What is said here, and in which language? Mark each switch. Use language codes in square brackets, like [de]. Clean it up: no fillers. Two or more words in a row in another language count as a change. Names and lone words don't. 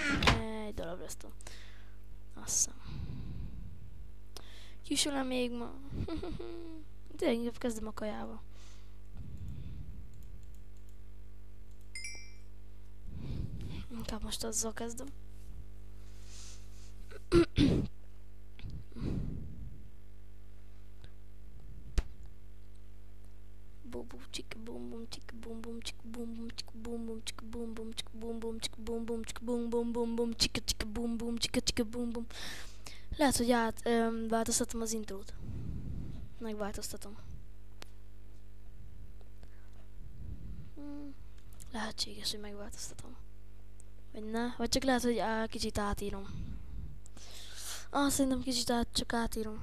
[hu] Egy darab redstone. Azt hiszem. Kisülem még ma. Tényleg inkább kezdem a kajával. Inkább most azzal kezdem. Bum bum chik bum bum chik bum bum chik bum bum chik bum bum chik bum bum chik bum bum chik bum bum chik bum bum bum bum chika chika bum bum chika chika bum bum. Lehet, hogy változtatom az intrót. Megváltoztatom. Lehetséges, hogy megváltoztatom. Vagy ne, vagy csak lehet, hogy kicsit átírom. Szerintem kicsit csak átírom.